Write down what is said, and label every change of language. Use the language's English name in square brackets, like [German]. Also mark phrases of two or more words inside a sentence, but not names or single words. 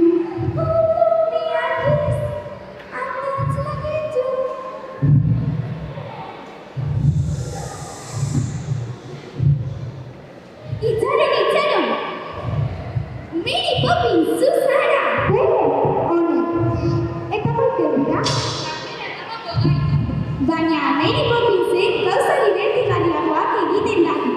[English] Oh, love me a kiss, I'm not lucky too. [Basque] Itxaron! Mary Poppins, zu zara! Eta maite dira? Baina Mary Poppinsek gauza dibertigarriagoak egiten dakiz.